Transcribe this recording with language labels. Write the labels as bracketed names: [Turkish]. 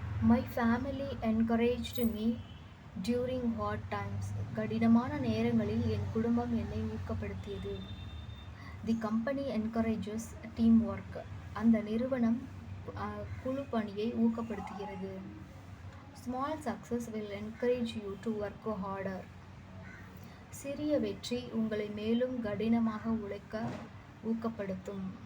[English] My family encouraged me during hard times. [Tamil] கடினமான நேரங்களில் என் குடும்பம் என்னை ஊக்கப்படுத்தியது. [English] The company encourages teamwork. [Tamil] அந்த நிறுவனம் குழு பணியை ஊக்கப்படுத்துகிறது. [English] Small success will encourage you to work harder. [Tamil] சிறிய வெற்றி உங்களை மேலும் கடினமாக உழைக்க ஊக்கப்படுத்தும்.